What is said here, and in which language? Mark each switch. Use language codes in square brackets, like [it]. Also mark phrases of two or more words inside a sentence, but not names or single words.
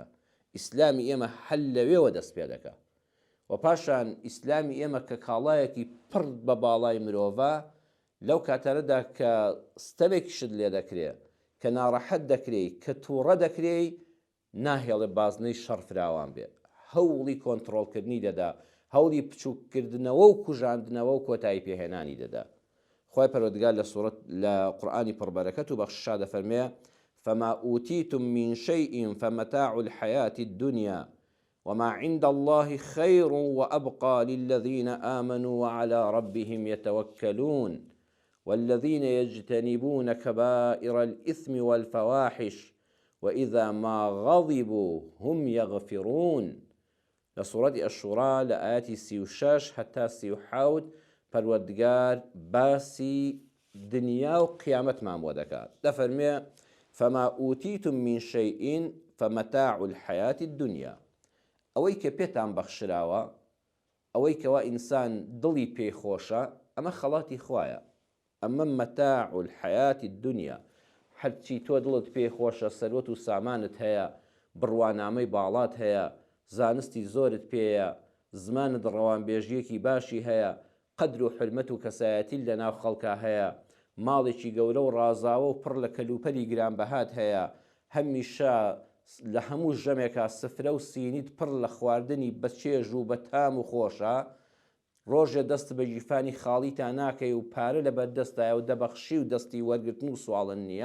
[ckb] ئیسلامی ئێمە هەل لەوێوە دەست پێ دەکا. و پاشان ئیسلامی ئێمە کە کاڵایەکی پڕ بە باڵای مرۆڤە، لەو کاتەرەدا کە ستەمێکیشت لێ دەکرێ، کە ناڕەحەت دەکرێ، کە تووڕە دەکرێ، ناهێڵێ بازنەی شەڕ فراوان بێ، هەوڵی کۆنتڕۆڵکردنی دەدا، هەوڵی بچووکردنەوە و کوژاندنەوە و کۆتایی پێهێنانی دەدا. خوای پەروەردگار لە قورئانی پڕبەرەکەت و بەخشا [ar] دەفەرمێ فما أوتيتم من شيء فمتاع الحياة الدنيا وما عند الله خير وأبقى للذين آمنوا وعلى ربهم يتوكلون والذين يجتنبون كبائر الإثم والفواحش وإذا ما غضبوا هم يغفرون. لسورة الشورى لآيات 36 حتى 37 [ckb] پەروەردگار باسی دنیا و قیامەتمان بۆ دەکات. [ar] دەفەرمێ فما أوتيتم من شيء فمتاع الحياة الدنيا. [ckb] ئەوەی کە پێتان بەخشراوە، ئەوەی کەوا ئینسان دڵی پێی خۆشە، ئەمە خەڵاتی خوایە، ئەمە [ar] مەتاع الحياة الدنيا. [ckb] هەرچی تۆ دڵت پێی خۆشە، سەرۆت و سامانت هەیە، بڕوانامەی باڵات هەیە، زانستی زۆرت پێیە، زمانت ڕەوانبێژیەکی باشی هەیە، قەدر و حرمەت و کەسایەتی لە ناو خەڵکا هەیە، ماڵێکی گەورە و ڕازاوە و پڕ لە کەلوپەلی گرانبەهات هەیە، هەمیشە لە هەموو ژەمێکا سفرە و سینیت پڕ لە خواردنی بە چێژ و بە تام و خۆشە، ڕۆژێ دەست بە ژیفانی خاڵیتان ناکەی و پارە لە بەردەستایە و دەبەخشی و دەستی وەرگرتن و سواڵن نییە.